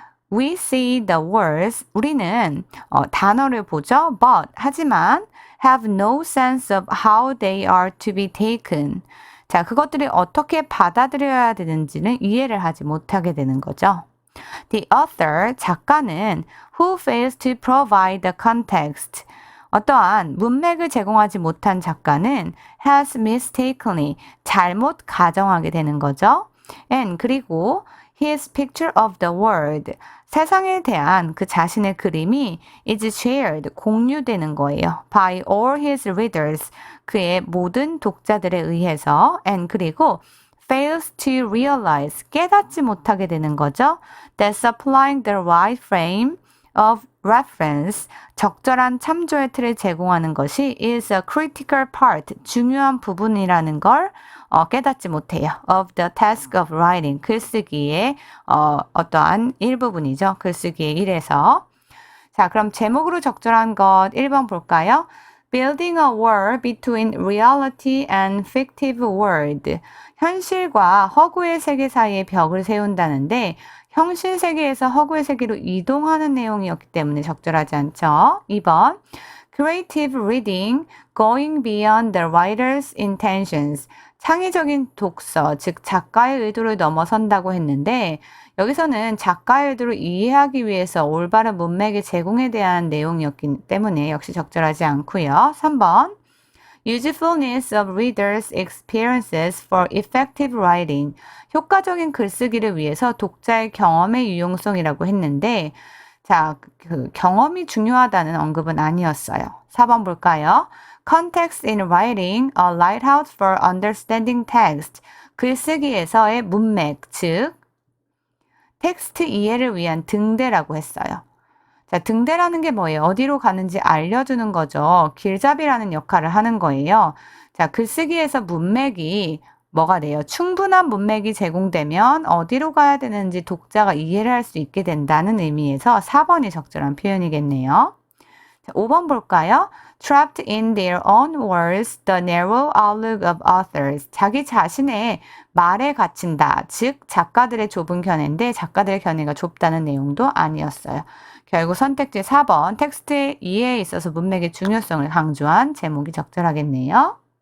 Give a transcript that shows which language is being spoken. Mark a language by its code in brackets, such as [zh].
[en] We see the words, [ko] 우리는 단어를 보죠. [en] But, [ko] 하지만 [en] have no sense of how they are to be taken. [ko] 자, 그것들이 어떻게 받아들여야 되는지는 이해를 하지 못하게 되는 거죠. [en] The author, [ko] 작가는 [en] who fails to provide the context. [ko] 어떠한 문맥을 제공하지 못한 작가는 [en] has mistakenly, [ko] 잘못 가정하게 되는 거죠. [en] And [ko] 그리고 [en] his picture of the world, [ko] 세상에 대한 그 자신의 그림이 [en] is shared, [ko] 공유되는 거예요. [en] by all his readers, [ko] 그의 모든 독자들에 의해서 [en] and [ko] 그리고 [en] fails to realize, [ko] 깨닫지 못하게 되는 거죠. [en] that supplying the right frame of reference, [ko] 적절한 참조의 틀을 제공하는 것이 [en] is a critical part, [ko] 중요한 부분이라는 걸 깨닫지 못해요. [en] of the task of writing, [ko] 글쓰기의 어떠한 일부분이죠. 글쓰기의 일에서. 자, 그럼 제목으로 적절한 것 1번 볼까요? [en] Building a wall between reality and fictive world. [ko] 현실과 허구의 세계 사이에 벽을 세운다는데 현실 세계에서 허구의 세계로 이동하는 내용이었기 때문에 적절하지 않죠. 2번. [en] Creative reading, going beyond the writer's intentions. [ko] 창의적인 독서, 즉 작가의 의도를 넘어선다고 했는데 여기서는 작가의 의도를 이해하기 위해서 올바른 문맥의 제공에 대한 내용이었기 때문에 역시 적절하지 않고요. 3번. [en] Usefulness of readers' experiences for effective writing. [ko] 효과적인 글쓰기를 위해서 독자의 경험의 유용성이라고 했는데 자, 그 경험이 중요하다는 언급은 아니었어요. 4번 볼까요? [en] Context in writing, a lighthouse for understanding text. [ko] 글쓰기에서의 문맥, 즉 텍스트 이해를 위한 등대라고 했어요. 자, 등대라는 게 뭐예요? 어디로 가는지 알려주는 거죠. 길잡이라는 역할을 하는 거예요. 자, 글쓰기에서 문맥이 뭐가 돼요? 충분한 문맥이 제공되면 어디로 가야 되는지 독자가 이해를 할 수 있게 된다는 의미에서 4번이 적절한 표현이겠네요. 자, 5번 볼까요? [en] Trapped in their own words, the narrow outlook of authors. [ko] 자기 자신의 말에 갇힌다. 즉 작가들의 좁은 견해인데 작가들의 견해가 좁다는 내용도 아니었어요. 결국 선택지 4번 텍스트의 이해에 있어서 문맥의 중요성을 강조한 제목이 적절하겠네요.